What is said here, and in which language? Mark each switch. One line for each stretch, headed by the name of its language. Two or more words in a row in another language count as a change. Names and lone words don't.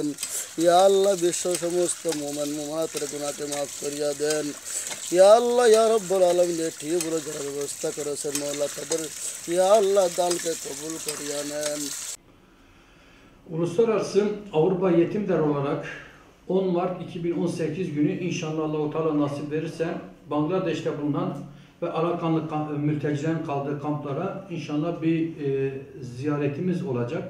Arabic: يا الله
Bangla: বিশ্ব সমস্ত মুমিন মুমিনাতের গুনাহকে মাফ করিয়া দেন।
Arabic: يا الله يا رب العالمين
Bangla: ঠিক বলে যারা ব্যবস্থা করেছেন মওলা তাদের
Arabic: يا الله
Bangla: দানকে কবুল করিয়া নেন।
Turkish: Uluslararası Avrupa Yetim Derneği olarak 10 Mart 2018 günü inşallah
Arabic: الله تعالى
Turkish: nasip verirse Bangladeş'te bulunan ve Arakanlı mültecilerin kaldığı kamplara inşallah bir ziyaretimiz olacak.